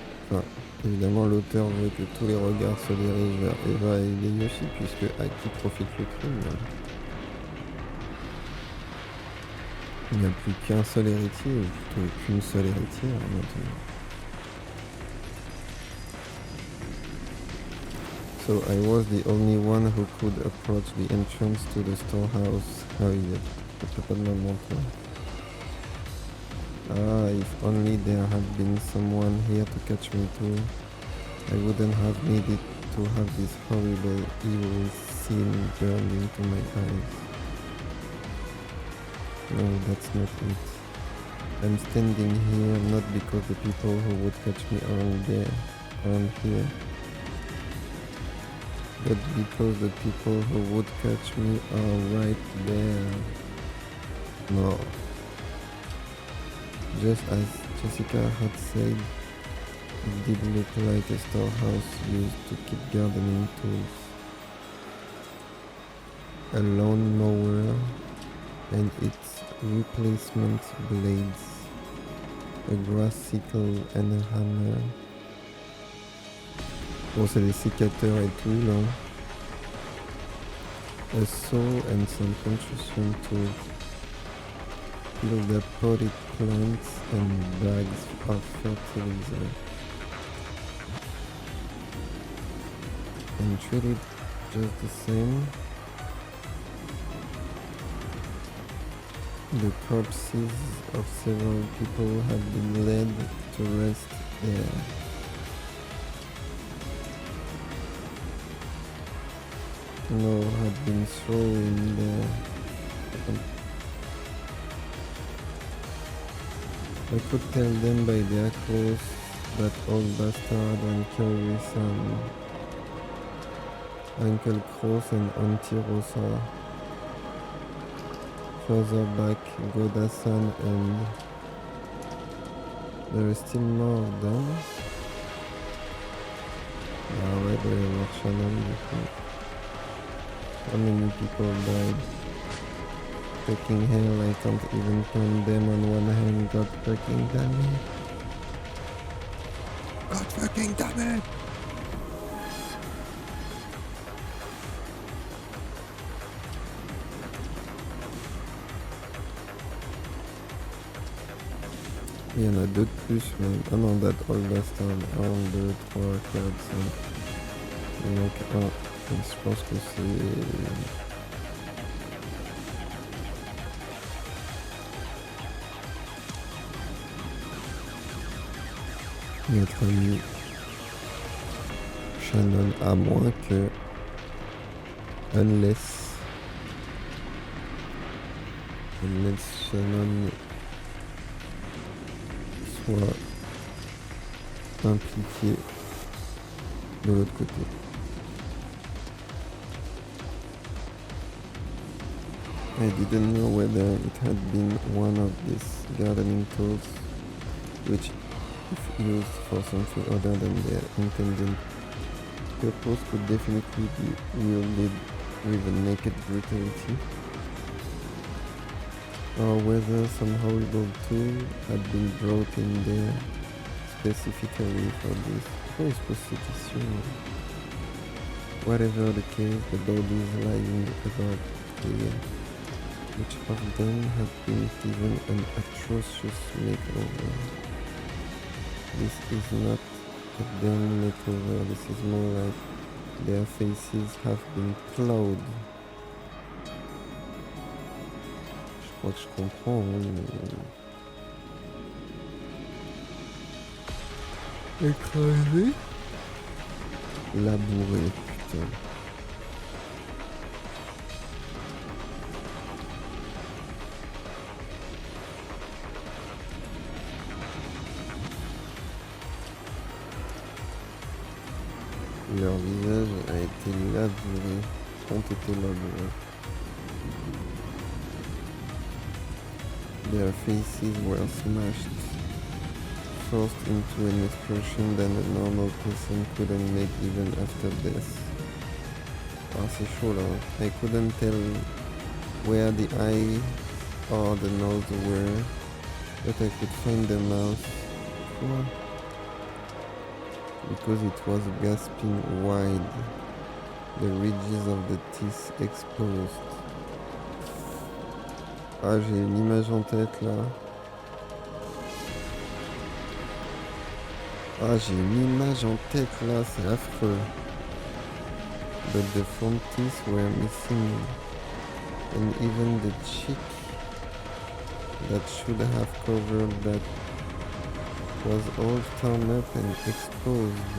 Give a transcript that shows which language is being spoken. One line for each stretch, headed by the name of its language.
French: Enfin, évidemment, l'auteur veut que tous les regards se dirigent vers Eva et Hideyoshi, puisque à qui profite le crime? Il n'y a plus qu'un seul héritier, ou plutôt qu'une seule héritière maintenant.
English: So I was the only one who could approach the entrance to the storehouse.
French: Ah oui, il pas de maman, toi.
English: Ah, if only there had been someone here to catch me too, I wouldn't have needed to have this horrible evil scene burned into my eyes. No, that's not it. I'm standing here not because the people who would catch me aren't here, but because the people who would catch me are right there. No. Just as Jessica had said, it did look like a storehouse used to keep gardening tools. A lawnmower and its replacement blades, a grass sickle and a hammer.
French: Bon, c'est des sécateurs et tout là.
English: A saw and some construction tools. Build up potted plants and bags of fertilizer. And treated just the same. The corpses of several people had been led to rest there. No had been thrown in there. I could tell them by their clothes that old bastard Uncle San, Uncle Kroos and Auntie Rosa. Further back, Goda-san and... There is still more of them.
French: Ah ouais, il doit y avoir Shannon du coup.
English: How many people died? Fucking hell, I can't even count them on one hand. God fucking damn it. God fucking damn it!
French: Il y en a deux de plus même. Ah non,
English: that all bastard.
French: 1, 2, 3, 4, 5. Il manque un. Je pense que c'est... notre ami Shannon, à moins que unless Shannon soit impliqué de l'autre côté.
English: I didn't know whether it had been one of these gardening tools which, if used for something other than their intended purpose, could definitely be wielded with a naked brutality. or whether some horrible tool had been brought in there specifically for this.
French: Pourquoi il se pose ces questions?
English: Whatever the case, the bodies lying about here, each of them had been given an atrocious makeover. This is not a damn makeover, this is more like their faces have been plowed.
French: Je crois que je comprends, hein, mais... Écrasé, labouré, putain. Leur visage a été labouré, ont été labourés.
English: Their faces were smashed, forced into an expression that a normal person couldn't make even after death.
French: Ah, c'est chaud là.
English: I couldn't tell where the eye or the nose were, but I could find the mouth. Quoi? Because it was gasping wide, the ridges of the teeth exposed.
French: Ah, j'ai une image en tête là. Ah, j'ai une image en tête là, c'est affreux.
English: But the front teeth were missing, and even the cheek that should have covered that was all torn up and exposed.